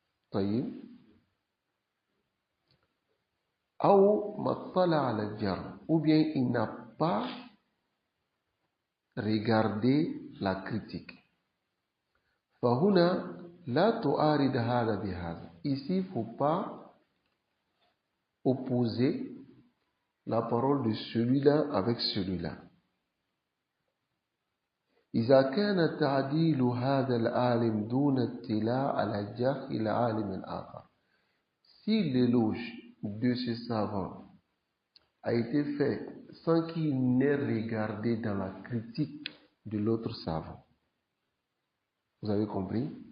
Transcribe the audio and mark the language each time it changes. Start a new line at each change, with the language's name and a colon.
Arabic: طيب أو ما اطلع على الجرح,
French: ou bien il n'a pas regardé la critique.
Arabic: فهنا لا تعارض هذا بهذا.
French: Ici, il ne faut pas opposer la parole de celui-là avec celui-là.
Arabic: إذا كان تعديل هذا العالم دون اطلاع على جرح العالم الآخر.
French: Si l'éloge de ce savant a été fait sans qu'il n'ait regardé dans la critique de l'autre savant. Vous avez compris?